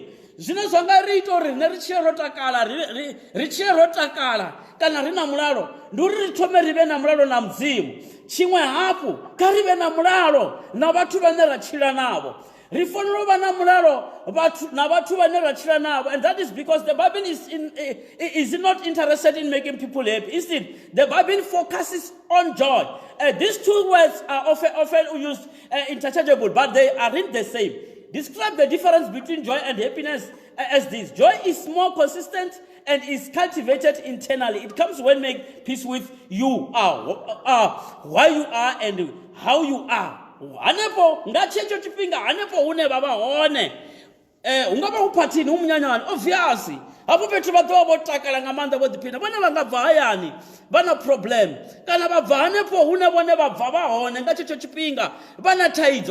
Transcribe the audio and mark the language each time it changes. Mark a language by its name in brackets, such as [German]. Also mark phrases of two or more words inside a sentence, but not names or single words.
[Venda] Zwine zwa nga ri ita uri riṋe ri tshile ro takala ri tshile ro takala kana ri na mulalo ndi uri ri thome ri vhe na mulalo na mudzimu. Tshiṅwe hafhu kha ri vhe na mulalo na vhathu vhane ra tshila navho. Ri fanela u vha na mulalo na vhathu vhane ra tshila navho, [English] and that is because the Bible is not interested in making people happy. Instead, the Bible focuses on joy. These two words are often used interchangeable, but they aren't the same. Describe the difference between joy and happiness as this. Joy is more consistent and is cultivated internally. It comes when make peace with you why you are and how you are. [Venda] Hanepo nga tshetsho tshifhinga hanepo hune vha vha hone ungavha uphathini umunyanyani obviously hafho fhethu vha ḓovha vho takala nga maanḓa vho ḓiphina. Vhone vha nga bva hayani vha na problem kana vha bva hanefho hune vhone vha bva vha hone nga tshetsho tshifhinga vha na thaidzo.